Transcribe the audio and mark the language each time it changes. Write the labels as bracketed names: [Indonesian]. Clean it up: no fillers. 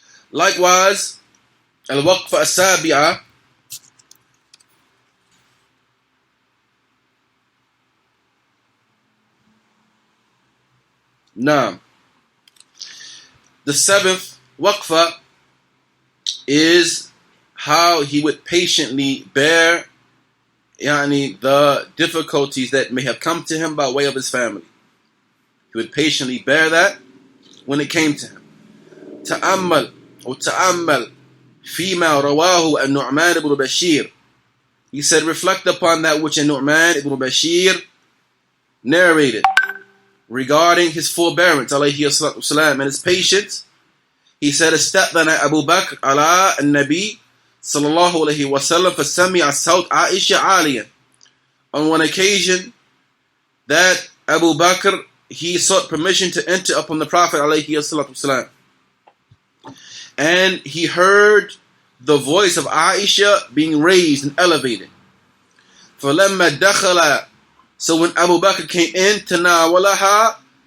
[English] Likewise, al-waqfa as-sabi'a, now, the 7th waqfa is how he would patiently bear the difficulties that may have come to him by way of his family. He would patiently bear that when it came to him. [Arabic] تأمل فيما رواه النعمان ibn Bashir. [English] He said, reflect upon that which Nu'man ibn Bashir narrated regarding his forbearance, alayhi salatu wasalam, and his patience. He said, [Arabic] استأذن أبو بكر على النبي صلى الله عليه وسلم فسمع صوت عائشة عاليا. [English] On one occasion, that Abu Bakr, he sought permission to enter upon the Prophet alayhi salatu wasalam, and he heard the voice of Aisha being raised and elevated. [Arabic] فَلَمَّا دَخَلَ, [English] so when Abu Bakr came in, [Arabic] تَنَاوَلَهَا